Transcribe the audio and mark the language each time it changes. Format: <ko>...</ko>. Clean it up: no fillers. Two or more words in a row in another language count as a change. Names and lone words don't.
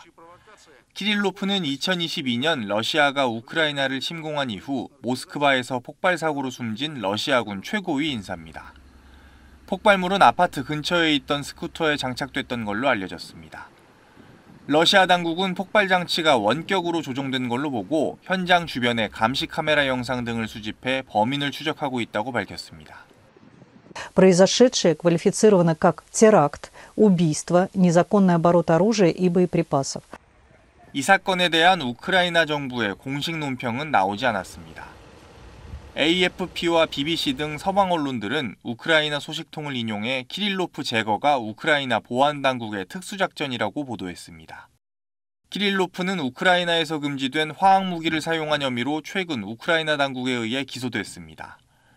<ko>키릴로프는 2022년 러시아가 우크라이나를 침공한 이후 모스크바에서 폭발 사고로 숨진 러시아군 최고위 인사입니다. 폭발물은 아파트 근처에 있던 스쿠터에 장착됐던 걸로 알려졌습니다. 러시아 당국은 폭발 장치가 원격으로 조종된 걸로 보고 현장 주변에 감시 카메라 영상 등을 수집해 범인을 추적하고 있다고 밝혔습니다.</ko> <ru>Произошедшее квалифицировано как теракт, убийство, незаконный оборот оружия и боеприпасов.</ru> <ko>이 사건에 대한 우크라이나 정부의 공식 논평은 나오지 않았습니다. AFP와 BBC 등 서방 언론들은 우크라이나 소식통을 인용해 키릴로프 제거가 우크라이나 보안당국의 특수작전이라고 보도했습니다. 키릴로프는 우크라이나에서 금지된 화학무기를 사용한 혐의로 최근 우크라이나 당국에 의해 기소됐습니다.</ko>